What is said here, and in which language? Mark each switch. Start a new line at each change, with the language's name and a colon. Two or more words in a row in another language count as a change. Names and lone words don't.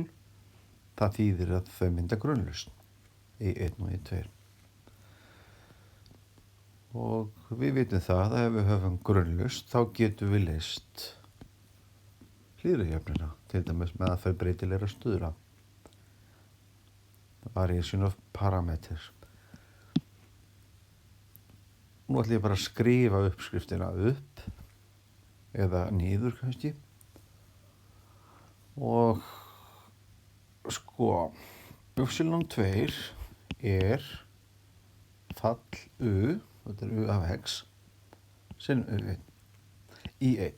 Icelandic: Það þýðir að þau mynda grunnlausn í 1 og í 2. Og við vitum það að ef við höfum grunnlausn þá getum við leyst hlýðruðu jöfnuna, til dæmis með aðferð breytilegra stuðla.
English: Variation of parameters.
Icelandic: Nú ætlum ég bara að skrifa uppskriftina upp eða niður kannski. Og sko, y2 er fall u, þetta er u af x, sin u1, í 1.